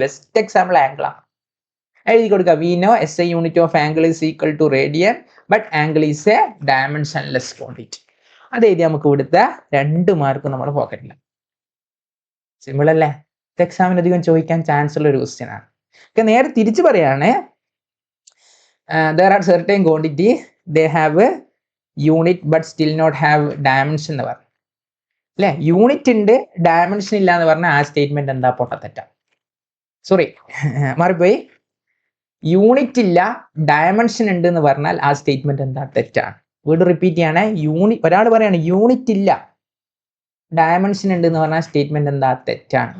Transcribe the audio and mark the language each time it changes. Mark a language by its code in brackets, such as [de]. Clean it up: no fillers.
[en] best example angle [ml] ആണ്. എഴുതി കൊടുക്കുക. [en] We know SI unit of angle is equal to radian, but angle is a dimensionless quantity. [ml] അത് എഴുതി നമുക്ക് ഇവിടുത്തെ 2 മാർക്ക് നമ്മുടെ പോക്കറ്റില്ല. സിമ്പിൾ അല്ലേ? എക്സാമിന് അധികം ചോദിക്കാൻ ചാൻസ് ഉള്ള ഒരു ക്വസ്റ്റ്യൻ ആണ്. നേരെ തിരിച്ചു പറയാണ്, [en] there are certain quantity they have a unit but still not have dimension [ml] എന്ന് പറഞ്ഞു അല്ലേ. യൂണിറ്റ് ഉണ്ട്, ഡയമെൻഷൻ ഇല്ല എന്ന് പറഞ്ഞാൽ ആ സ്റ്റേറ്റ്മെന്റ് എന്താ? പൊട്ടത്തെറ്റ. മാറിപ്പോയി. യൂണിറ്റ് ഇല്ല, ഡയമെൻഷൻ ഉണ്ട് എന്ന് പറഞ്ഞാൽ ആ സ്റ്റേറ്റ്മെന്റ് എന്താ? തെറ്റാണ്. വീണ്ടും റിപ്പീറ്റ് ചെയ്യാണ്. ഒരാൾ പറയാണ് യൂണിറ്റ് ഇല്ല, ഡയമെൻഷൻ ഉണ്ട് എന്ന് പറഞ്ഞാൽ സ്റ്റേറ്റ്മെന്റ് എന്താ? തെറ്റാണ്.